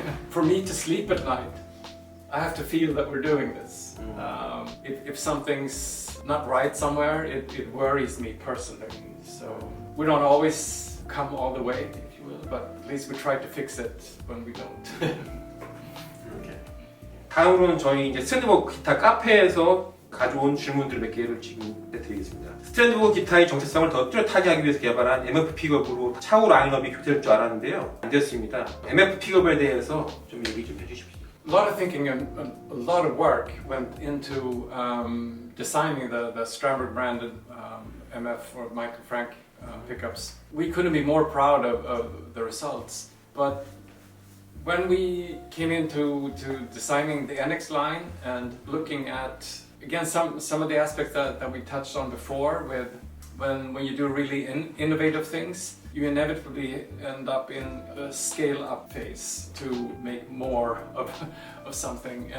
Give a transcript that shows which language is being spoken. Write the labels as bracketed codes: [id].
[en] For me to sleep at night, I have to feel that we're doing this. If something's not right somewhere, it worries me personally. So we don't always come all the way, if you will, but at least we try to fix it when we don't. [ko] 다음으로는 저희 이제 스트랜드버그 기타 카페에서 가져온 질문들 몇 개를 지금 드리겠습니다. 스트랜드버그 기타의 정체성을 더 뚜렷하게 하기 위해서 개발한 MF 픽업으로 차후 라인업이 교체될 줄 알았는데요. 안 됐습니다. MF 픽업에 대해서 좀 얘기 좀 해주십시오. [en] A lot of thinking and a lot of work went into designing the Stramberg branded MF or Michael Frank pickups. We couldn't be more proud of the results, but when we came into designing the NX line and looking at again some of the aspects that we touched on before, with when you do really innovative things, you inevitably end up in a scale-up phase to make more of something.